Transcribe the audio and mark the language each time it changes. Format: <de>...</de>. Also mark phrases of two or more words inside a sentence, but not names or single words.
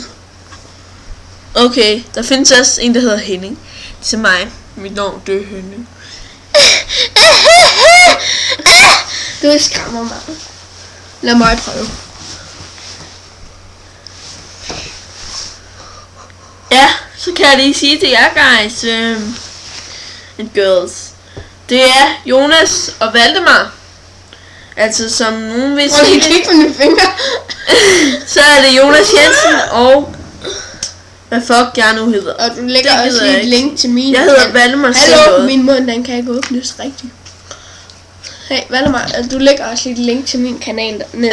<da>Okay, der findes også en, der hedder Henning. Til mig. Mit navn, det er Henning. Du skræmmer mig. Lad mig prøve. Ja, så kan jeg lige sige til jer</da> <en>guys and girls.</en> <da>Det er Jonas og Valdemar. Altså som nogen vil sige det. Kig på mine fingre. Så er det Jonas Jensen og hvad fuck jeg nu hedder. Og du lægger også lige et link til min. Jeg hedder Valdemar. Hallo, min mund den kan ikke åbnes rigtigt. Hey Valdemar, du lægger også lige et link til min kanal dernede.</da>